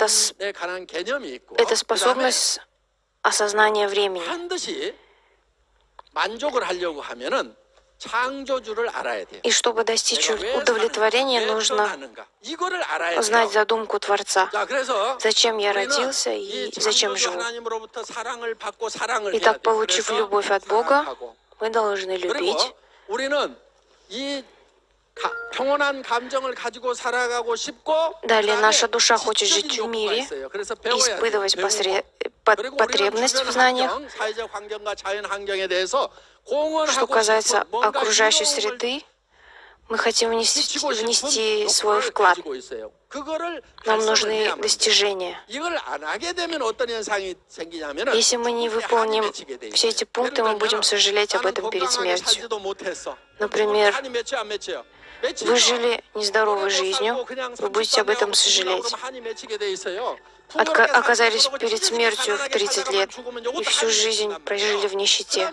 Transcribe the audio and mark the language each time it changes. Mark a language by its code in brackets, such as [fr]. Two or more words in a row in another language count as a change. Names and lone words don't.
[ko] 시간에 관한 개념이 있고 [ru] Это [ko] 그다음에 [ru] способность осознания времени. [ko] 반드시 만족을 하려고 하면은 창조주를 알아야 돼요. [ru] И чтобы достичь [ko] 내가 왜 [ru] удовлетворения, [ko] 사는가, 왜 [ru] нужно [ko] 태어났는가, 이거를 알아야 [ru] знать [ko] 돼요. [ru] задумку Творца. [ko] 자, 그래서 [ru] Зачем я [ko] 우리는 [ru] родился [ko] 이 [ru] и зачем [ko] 창조주 [ru] живу. [ko] 하나님으로부터 사랑을 받고 사랑을 해야 [ru] Итак, [ko] 돼요. [ru] получив [ko] 그래서 [ru] любовь от Бога, [ko] 사랑하고. [ru] мы должны [ko] 그리고 [ru] любить. [ko] 우리는 이 평온한 감정을 가지고 살아가고 싶고 [ru] Далее [ko] 그다음에 [ru] наша душа хочет [ko] 지적인 [ru] жить в [ko] 욕구가 [ru] мире, [ko] 있어요. 그래서 배워야 돼요. [ru] испытывать [ko] 배우고. 그리고 우리는 [ru] потребность в [ko] 주변 [ru] знаниях. [ko] 환경, 사회적 환경과 자연 환경에 대해서 공헌하고 [ru] Что касается [ko] 싶은 뭔가 [ru] окружающей [ko] 이로움을 [ru] среды, мы хотим [ko] 미치고 싶은 [ru] внести свой [ko] 욕구를 [ru] вклад. [ko] 가지고 있어요. 그거를 [ru] Нам [ko] 달성을 [ru] нужны [ko] 해야만 돼요. [ru] достижения. [ko] 이걸 안 하게 되면 어떤 현상이 생기냐면은 [ru] Если мы не выполним все эти пункты, мы будем сожалеть об этом перед смертью. Например, вы жили нездоровой жизнью, вы будете об этом сожалеть. Оказались перед смертью в 30 лет и всю жизнь прожили в нищете.